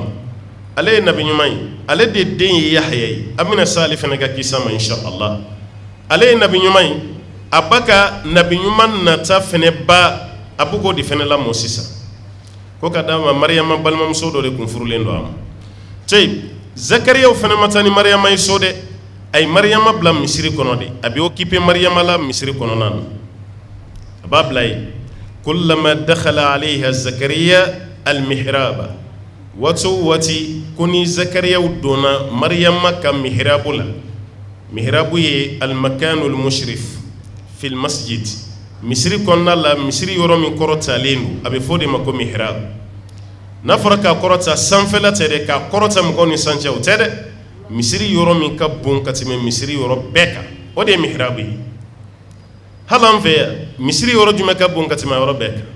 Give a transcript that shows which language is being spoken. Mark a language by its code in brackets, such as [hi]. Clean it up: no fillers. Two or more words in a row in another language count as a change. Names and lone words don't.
[bm] ale ye nabi ɲuman ye ale de den ye Yahya ye an bɛna se ale fana ka kisa ma inshallah ale ye nabi ɲuman ye a ba ka nabi ɲuman nata fana ba a b'o k'o de fana lamɔ sisan ko ka d'a ma Mariyama balimamuso dɔ de kun furulen don a ma cɛ Zakariya fana ma taa ni Mariyama ye so dɛ a ye Mariyama bila misiri kɔnɔ de a bɛ occupé Mariyama la misiri kɔnɔna na a b'a bila yen [ar] كلما دخل عليها زكريا المحراب [bm] waati o waati ko ni Zakariya donna Mariyama ka mihrabu la mihrabu ye [ar] المكان المشرف في المسجد [bm] misiri kɔnɔna la misiri yɔrɔ min kɔrɔtalen don a bɛ fɔ o de ma ko mihrab n'a fɔra k'a kɔrɔta sanfɛla tɛ dɛ k'a kɔrɔta mɔgɔw ni sancɛ o tɛ dɛ misiri yɔrɔ min ka bon ka tɛmɛ misiri yɔrɔ bɛɛ kan o de ye mihrabu ye hali an fɛ yan misiri yɔrɔ jumɛn ka bon ka tɛmɛ yɔrɔ bɛɛ